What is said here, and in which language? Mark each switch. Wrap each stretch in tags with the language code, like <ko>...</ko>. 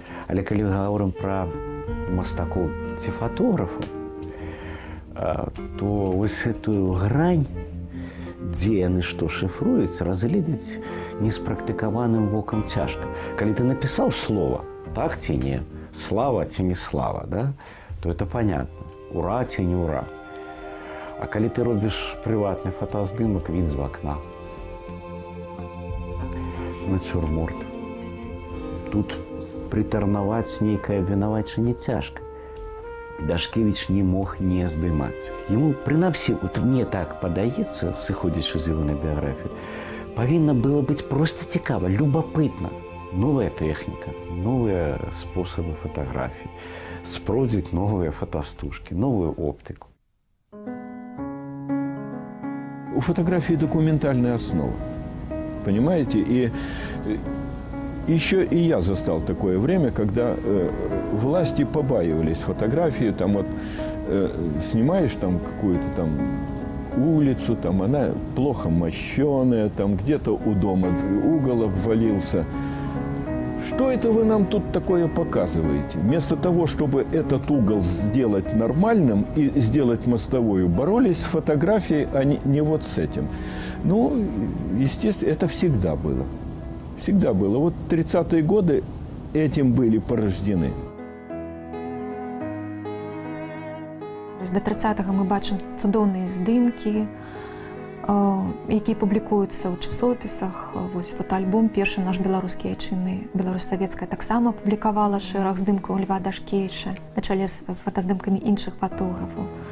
<be>Але калі гаворым пра мастакоў ці фатографаў, то вось гэтую грань, дзе яны што шыфруюць, разгледзець неспрактыкаваным вокам цяжка. Калі ты напісаў слова, так ці не, слава ці не слава, да?</be> <ru>То это понятно, ура ці не ура.</ru> <be>А калі ты робіш прыватны фотаздымак, від з вакна, нацюрморт, тут прытарнаваць нейкае абвінавачанне цяжка. Дашкевіч не мог не здымаць. Яму, прынамсі, вот мне так падаецца, сыходзячы з ягонай біяграфіі, павінна было быць проста цікава, любопытна. Новая тэхніка, новыя спосабы фатаграфіі, спробаваць новыя фотастужкі, новую оптыку.</be> <ru>У фотографии документальная основа, понимаете? И еще и я застал такое время, когда власти побаивались фотографии, там вот снимаешь там какую-то там улицу, там она плохо мощеная, там где-то у дома угол обвалился. Что это вы нам тут такое показываете? Вместо того, чтобы этот угол сделать нормальным и сделать мостовую, боролись с фотографией, а не вот с этим. Ну, естественно, это всегда было. Всегда было. Вот 30-е годы этим были порождены.</ru> <be>До 30-го мы бачым цудоўныя здымкі, які публікуюцца ў часопісах. Вось фотоальбом першы наш беларускі айчынны, Беларусь-савецкая таксама публікавала шэраг здымкаў Льва Дашкевіча на чале з фотаздымкамі іншых фотографаў.</be>